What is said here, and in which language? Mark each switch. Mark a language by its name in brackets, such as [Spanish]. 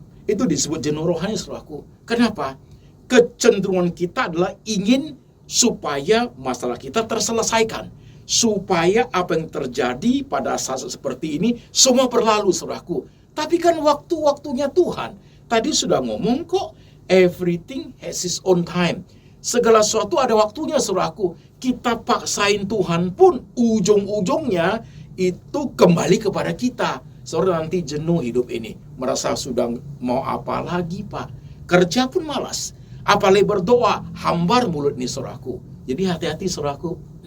[Indonesian] Itu disebut jenuh rohani, saudaraku. Kenapa? Kecenderungan kita adalah ingin supaya masalah kita terselesaikan. Supaya apa yang terjadi pada saat seperti ini semua berlalu, saudaraku. Tapi kan waktu-waktunya Tuhan. Tadi sudah ngomong kok, [English] everything has its own time. [Indonesian] Segala sesuatu ada waktunya, saudaraku. Kita paksain Tuhan pun ujung-ujungnya itu kembali kepada kita. Saudara nanti jenuh hidup ini. Merasa sudah mau apa lagi, Pak. Kerja pun malas. Apalagi berdoa, hambar mulut nih, saudaraku. Jadi hati-hati, saudaraku.